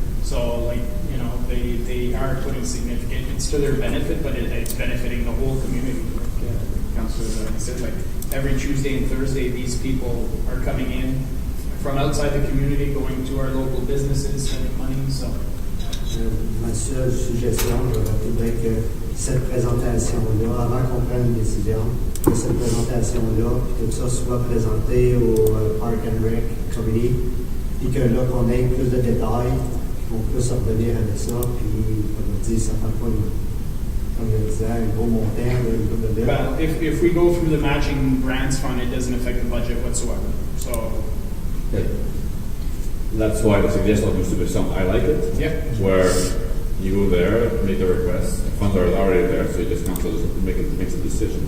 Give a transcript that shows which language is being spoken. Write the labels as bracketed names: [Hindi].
[English] So they are putting significant, it's to their benefit, but it's benefiting the whole community. Like Councilor said, like every Tuesday and Thursday, these people are coming in from outside the community, going to our local businesses, spending money. So, [French] ma seule suggestion, je voudrais que cette présentation-là, avant qu'on prenne une décision, que cette présentation-là, puis tout ça soit présenté au Park and Rec Committee, puis que là, qu'on ait plus de détails, qu'on puisse revenir avec ça, puis comme on dit, ça ne fait pas comme je disais, un gros montant, une couple de [English] well, if we go through the matching grants fund, it doesn't affect the budget whatsoever. So. Yeah. That's why the suggestion of Mr. Bisson, I like it. Yep. Where you go there, make the request, the funds are already there, so you just council makes a decision.